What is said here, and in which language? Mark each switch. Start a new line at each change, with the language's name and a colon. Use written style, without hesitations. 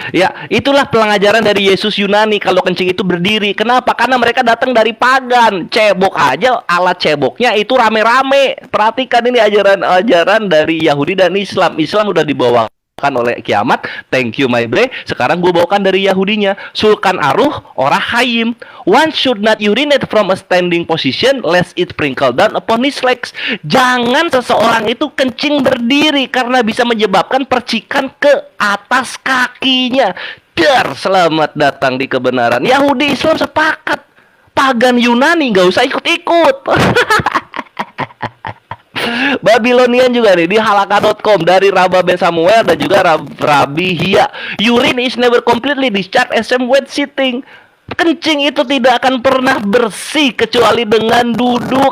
Indonesian: Ya, itulah pengajaran dari Yesus Yunani kalau kencing itu berdiri. Kenapa? Karena mereka datang dari pagan. Cebok aja, alat ceboknya itu rame-rame. Perhatikan ini ajaran dari Yahudi dan Islam. Islam udah dibawakan oleh Kiamat.
English: Thank you
Indonesian: my bre. Sekarang gue bawakan dari Yahudinya. Sulkan Aruh Orah Hayim.
English: One should not urinate from a standing position lest it sprinkle down upon his legs.
Indonesian: Jangan seseorang itu kencing berdiri karena bisa menyebabkan percikan ke atas kakinya. Dar, selamat datang di kebenaran. Yahudi Islam sepakat. Pagan Yunani nggak usah ikut-ikut. Babylonian juga nih di halakha.com dari Rabba Ben Samuel dan juga Rabbi Hia.
English: Urine is never completely discharged except when sitting.
Indonesian: Kencing itu tidak akan pernah bersih kecuali dengan duduk.